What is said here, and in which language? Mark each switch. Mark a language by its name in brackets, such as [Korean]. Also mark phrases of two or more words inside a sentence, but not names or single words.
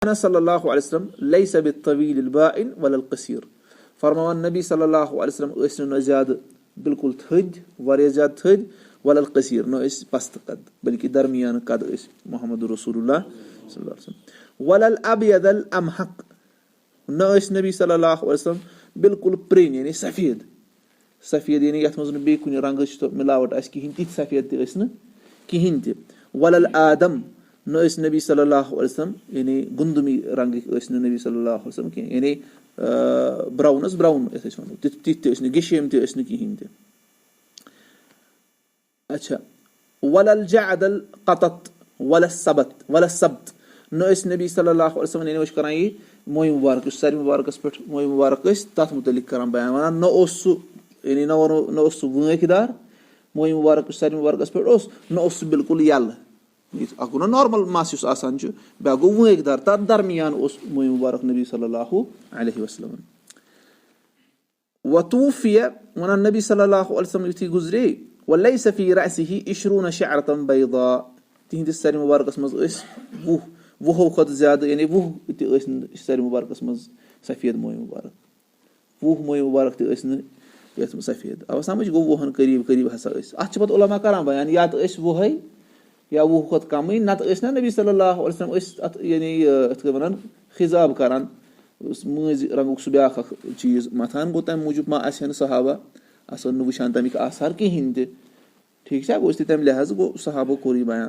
[Arabic] صلى الله عليه وسلم ليس بالطويل البائن ولا القصير. [Kashmiri] فرماوان نبی [Arabic] صلى الله عليه وسلم [Kashmiri] ٲسۍ نہٕ زیادٕ بالکل تھٔدۍ واریاہ زیادٕ تھٔدۍ [Arabic] ولا القصیٖر [Kashmiri] نہ ٲسۍ پستہٕ قد بلکہِ درمیانہٕ قد ٲسۍ محمد [Arabic] رسول اللہ صلی اللہ علیہ وسلم ولا الابيض الامحق [Kashmiri] نہ ٲسۍ نبی [Arabic] صلی اللہ علیہ وسلم [Kashmiri] بالکل پرٛنۍ یعنی سفید سفید یعنی یتھ منٛز نہٕ بیٚیہِ کُنہِ رنگٕچ مِلاوٹ آسہِ کِہینۍ تِتھۍ سفید تہِ ٲسۍ نہٕ کِہینۍ تہِ [Arabic] ولا الآدم [Kashmiri] نہ ٲسۍ نبی [Arabic] صلی اللہ علیہ وسلم [Kashmiri] یعنی گُندمی رنگٕکۍ ٲسۍ نہٕ نبی [Arabic] صلی اللہ علیہ وسلم [Kashmiri] کینٛہہ یعنی براون ٲس براون یتھ أسۍ ونو تِتھۍ تہِ ٲسۍ نہٕ گشیٖم تہِ ٲسۍ نہٕ کِہینۍ تہِ. اچھا [Arabic] ولا الجعد القطط ولا السبت [Kashmiri] ولا السبت نہ ٲسۍ نبی [Arabic] صلی اللہ علیہ وسلم [Kashmiri] یعنی أسۍ کران یہِ مویہِ مُبارک یُس سارِ مُبارکس پٮ۪ٹھ مویہِ مُبارک ٲسۍ تتھ مُتعلق کران بیان ونان نہ اوس سُہ یعنی نہ ونو نہ اوس سُہ وٲنٛکۍ دار مویہِ مُبارک یُس سارِ مُبارکس پٮ۪ٹھ اوس نہ اوس سُہ بالکل یلہٕ اکھ گوٚو نا نارمل مس یُس آسان چھُ بیاکھ گوٚو وٲنٛکۍ دار تتھ درمیان اوس مویہِ مُبارک نبی [Arabic] صلی اللہ علیہ وسلم. [Kashmiri] وتوفي ونان نبی [Arabic] صلی اللہ علیہ وسلم [Kashmiri] یُتھُے گُزرے [Arabic] وليس في رأسه 20 شعرة بيضاء [Kashmiri] تِہنٛدِس سارِ مُبارکس منٛز ٲسۍ 20 کھۄتہٕ زیادٕ یعنی 20 تہِ ٲسۍ نہٕ سارِ مُبارکس منٛز سفید مویہِ مُبارک 20 مویہِ مُبارک تہِ ٲسۍ نہٕ یتھ منٛز سفید آو سمجھ گوٚو 20 قریٖب قریٖب ہسا ٲسۍ اتھ چھِ پتہٕ علما کران بیان یا تہٕ ٲسۍ 20 یا 20 کھۄتہٕ کمٕے نتہٕ ٲسۍ نا نبی [Arabic] صلی اللہ علیہ وسلم [Kashmiri] ٲسۍ اتھ یعنی یتھ کٔنۍ ونان خضاب کران مٲنٛزِ رنگُک سُہ بیاکھ اکھ چیٖز متھان گوٚو تمہِ موٗجوٗب ما آسہِ ہا نہٕ صحابہ آسان نہٕ وٕچھان تمیُک آثار کِہینۍ تہِ ٹھیٖک چھا گوٚو تمہِ لحاظ گوٚو صحابو کوٚر یہِ بیان.